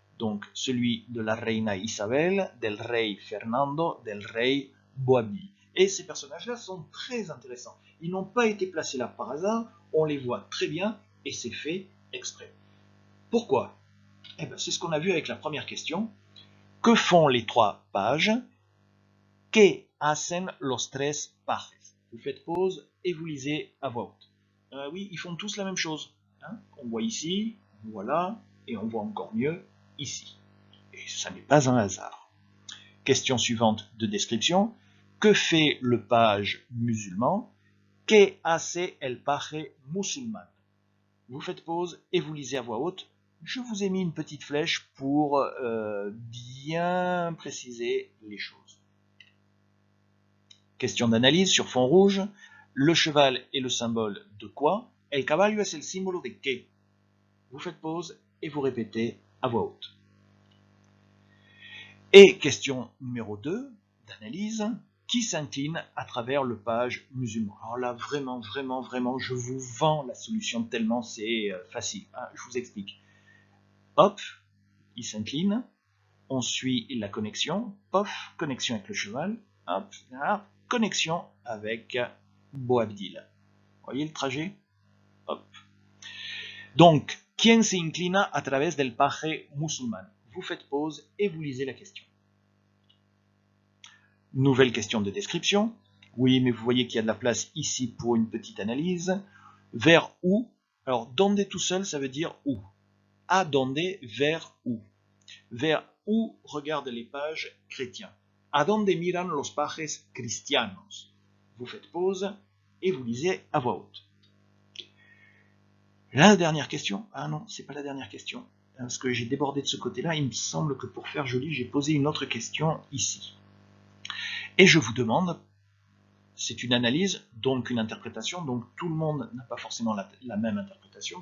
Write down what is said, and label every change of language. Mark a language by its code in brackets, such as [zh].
[fr] Donc celui de la [es] reina Isabel, del rey Fernando, del rey Boabdil. [fr] Et ces personnages-là sont très intéressants. Ils n'ont pas été placés là par hasard, on les voit très bien et c'est fait exprès. Pourquoi? Eh bien, c'est ce qu'on a vu avec la première question. Que font les trois pages? [es] Que hacen los tres pajes? [fr] Vous faites pause et vous lisez à voix haute. Oui, ils font tous la même chose. Hein, on voit ici, voilà, et on voit encore mieux ici. Et ça n'est pas un hasard. Question suivante de description. Que fait le page musulman? [es] Que hace el paje musulman? [fr] Vous faites pause et vous lisez à voix haute. Je vous ai mis une petite flèche pour bien préciser les choses. Question d'analyse sur fond rouge. Le cheval est le symbole de quoi? [es] El caballo es el símbolo de qué? [fr] Vous faites pause et vous répétez à voix haute. Et question numéro 2 d'analyse. Qui s'incline à travers le page musulman? Alors là, vraiment, je vous vends la solution tellement c'est facile. Hein, je vous explique. Hop, il s'incline. On suit la connexion. Pof, connexion avec le cheval. Hop, là, connexion avec Boabdil. Vous voyez le trajet? Hop. Donc, [es] ¿quién se inclina a través del paje musulman? [fr] Vous faites pause et vous lisez la question. Nouvelle question de description. Oui, mais vous voyez qu'il y a de la place ici pour une petite analyse. Vers où? Alors, donde tout seul, ça veut dire où. A donde, vers où. Vers où regardent les pages chrétiens. [es] A donde miran los pajes cristianos. [fr] Vous faites pause et vous lisez à voix haute. La dernière question. Ah non, c'est pas la dernière question. Parce que j'ai débordé de ce côté-là. Il me semble que pour faire joli, j'ai posé une autre question ici. Et je vous demande, c'est une analyse, donc une interprétation, donc tout le monde n'a pas forcément la même interprétation.